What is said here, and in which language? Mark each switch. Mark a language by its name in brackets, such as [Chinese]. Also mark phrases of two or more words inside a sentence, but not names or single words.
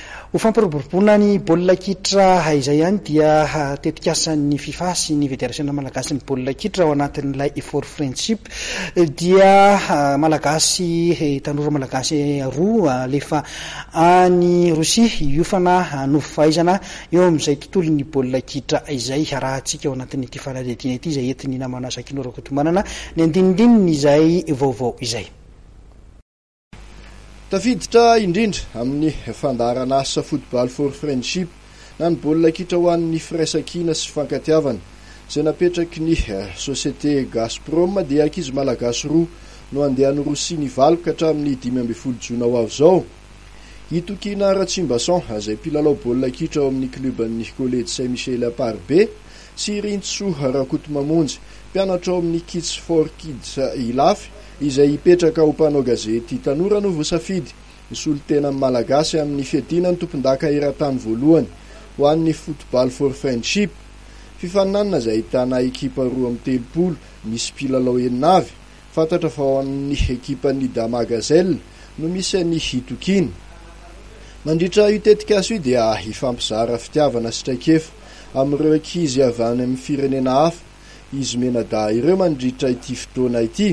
[Malagasy] ho fampiroboroboana ny baolina kitra izay ihany dia tetikasan'ny FIFA sy ny fédération malagasy ny baolina kitra ao anatin'ilay effort friendship dia malagasy tanora malagasy roa alefa any Rosia iofana nofaizana eo amin'izay tontolon'ny baolina kitra izay rahantsika ao anatin'ity fanadihadiana ity izay entiny namana Sakinora Kotomanana ny andinindininy izay vaovao izay. Tafiditra indrindra amin'ny fandarana asa [English] football for friendship [Malagasy] na ny baolina kitra ho an'ny firaisan-kina sy fankatiavana izay napetraky ny société Gazprom dia ankizy malagasy roa no andeha ny Rosia nivaloka hatramin'ny 15 Jona ho avy izao. Itokina Ratsimbason izay mpilalao baolina kitra ao amin'ny kluban'ny Collège Saint-Michel à Parbe sy Rintso Rakotomamonjy mpianatra ao amin'ny Kids for Kids Ilafy izay ipetraka ho mpanao gazety tanora no voasafidy nisolo tena malagasy amin'ny fiadina ny tompon-daka eran-tany voalohany ho an'ny football for friendship. Fifaninanana izay ahitana ekipa 2-30 misy mpilalao 9 fantatra fa ao amin'ny ekipan'ny Dama Gazelle no misy ny Hitokina. Mandritra io tetikaso io dia hifampizara fitiavana sy traikefa amin'ireo ankizy avy any amin'ny firenena hafa izy menada ireo mandritra ity fotoana ity.